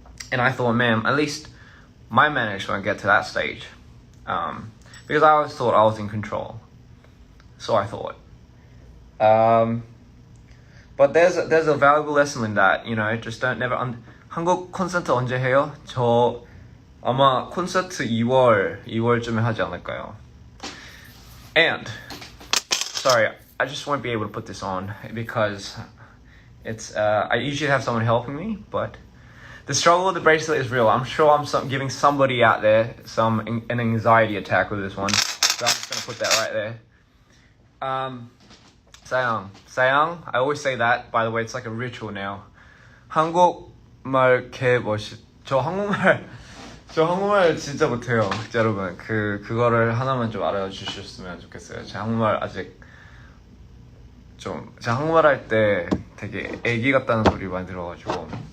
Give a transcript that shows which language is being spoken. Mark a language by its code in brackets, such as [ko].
[en] And I thought, man, at least my manics won't get to that stage, because I always thought I was in control. So I thought. But there's a valuable lesson in that, just never. [ko] 한국 콘서트 언제 해요? 저 아마 콘서트 2월쯤에 하지 않을까요? [en] And sorry, I just won't be able to put this on because it's I usually have someone helping me, but the struggle with the bracelet is real. I'm sure I'm giving somebody out there an anxiety attack with this one, so I'm just gonna put that right there. [ko] 사양. [en] I always say that, by the way. It's like a ritual now. [ko] 한국말 개 멋있. 저 한국말 진짜 못해요, 여러분. 그거를 하나만 좀 알아주셨으면 좋겠어요. 제 한국말 아직 제가 한국말 할 때 되게 애기 같다는 소리 많이 들어가지고.